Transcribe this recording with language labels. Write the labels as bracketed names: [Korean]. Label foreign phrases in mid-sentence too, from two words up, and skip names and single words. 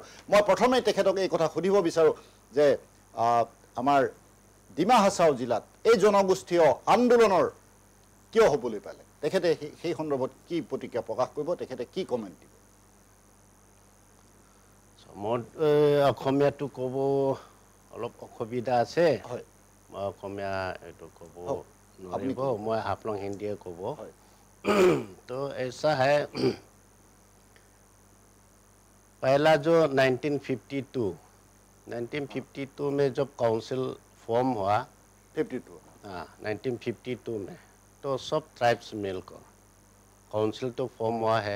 [Assamese] মই প্ৰথমে তেখেতক এই কথা সুধিব বিচাৰোঁ যে আমাৰ ডিমা হাছাও জিলাত এই জনগোষ্ঠীয় আন্দোলনৰ কিয় হ'বলৈ পালে, তেখেতে সেই সন্দৰ্ভত কি প্ৰতিক্ৰিয়া প্ৰকাশ কৰিব, তেখেতে কি কমেণ্ট দিব? মই অসমীয়াটো ক'ব অলপ অসুবিধা আছে, মই অসমীয়া এইটো ক'ব নোৱাৰিব, মই আপোনাক হিন্দীয়ে ক'ব। [Hindi] तो ऐसा है, पहला जो 1952 में जब काउंसिल फॉर्म हुआ, 1952 में, तो सब ट्राइब्स मिलकर काउंसिल तो फॉर्म हुआ है।